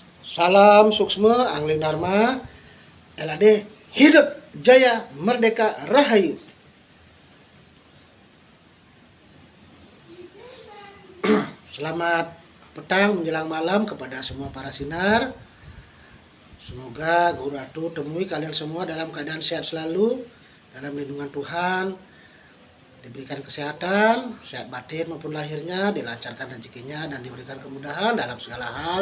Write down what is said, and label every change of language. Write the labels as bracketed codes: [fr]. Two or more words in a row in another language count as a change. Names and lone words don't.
[id] Salam suksma Angling Dharma LAD hidup jaya merdeka rahayu. Selamat petang menjelang malam kepada semua para sinar. Semoga Guru Atu temui kalian semua dalam keadaan sehat selalu, dalam lindungan Tuhan, diberikan kesehatan, sehat batin maupun lahirnya, dilancarkan rezekinya dan diberikan kemudahan dalam segala hal.